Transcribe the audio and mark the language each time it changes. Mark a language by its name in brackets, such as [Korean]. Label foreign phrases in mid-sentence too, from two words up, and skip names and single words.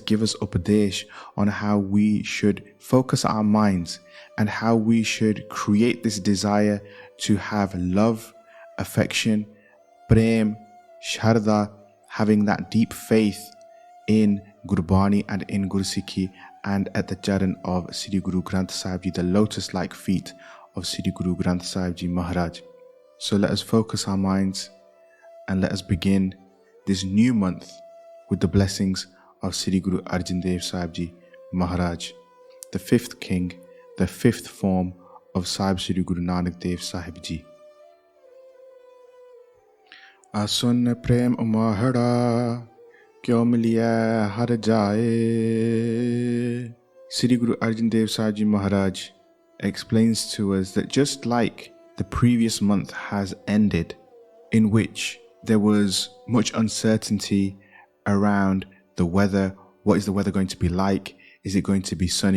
[English] give us upadesh on how we should focus our minds and how we should create this desire to have love, affection, [Punjabi] ਪ੍ਰੇਮ, ਸ਼ਰਧਾ, [English] having that deep faith in Gurbani and in Gurmukhi and at the charan of Sri Guru Granth Sahib Ji, the lotus-like feet of Sri Guru Granth Sahib Ji Maharaj. So let us focus our minds and let us begin this new month with the blessings of Sri Guru Arjan Dev Ji Maharaj, the fifth king, the fifth form of Sahib Sri Guru Nanak Dev Sahib Ji. [Punjabi] ਅਸੁਨਿ ਪ੍ਰੇਮ ਉਮਾਹੜਾ, ਕਿਉ ਮਿਲੀਐ ਹਰਿ ਜਾਇ. [English] Sri Guru Arjan Dev Ji Maharaj explains to us that just like the previous month has ended, in which there was much uncertainty around the weather. What is the weather going to be like? Is it going to be sunny?